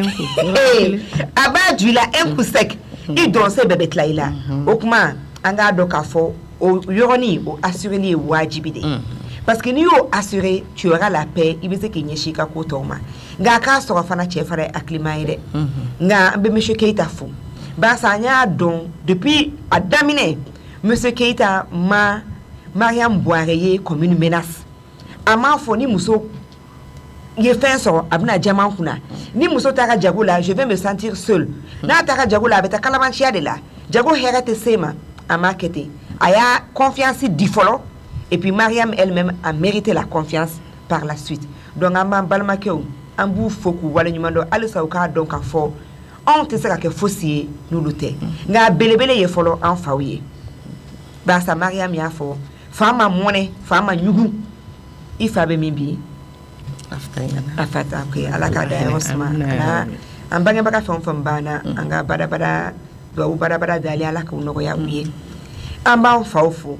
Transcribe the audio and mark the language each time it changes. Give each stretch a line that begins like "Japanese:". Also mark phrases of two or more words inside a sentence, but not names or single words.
Bambara: a b'a ju i la
French: un coup sec
Bambara: i dɔrɔnse bɛɛ bɛ tila i la o kuma an k'a dɔn k'a fɔ o yɔrɔnin o assureli ye wajibi de
French: parce que
Bambara: n'i y'o assurer
French: tu auras la paix
Bambara: i bɛ se k'i ɲɛsin i ka ko tɔw ma nka k'a sɔrɔ fana cɛ fana ye hakilima ye dɛ nka an bɛ monsieur Keita fo barisa an y'a dɔn depuis a daminɛ monsieur Keita ma Mariam Bouare ye
French: comme une menace
Bambara: a m'a fɔ ni muso ye fɛn sɔrɔ a bɛna jama kunna ni muso taara jago la
French: je vais me sentir seule
Bambara: n'a taara jago la a bɛ taa kalabanciya de la jago hɛrɛ tɛ se ma a m'a kɛ ten a y'a confiance di fɔlɔ
French: et puis Mariam elle-même a mérité la confiance par la suite
Bambara: donc an b'an balimakɛw an b'u fo k'u waleɲuman dɔn halisa u k'a dɔn k'a fɔ anw tɛ se ka kɛ fosi ye n'olu tɛ nka a belebele ye fɔlɔ an faw ye barisa Mariam y'a fɔ fa ma mɔnɛ fa ma ɲugu i fa bɛ min bi a fata ok ala k'a da yɔrɔ suma an bangebaga fɛn o fɛn banna an ka badabada duwawu badabada dali ala k'u nɔgɔya u ye an b'an faw fo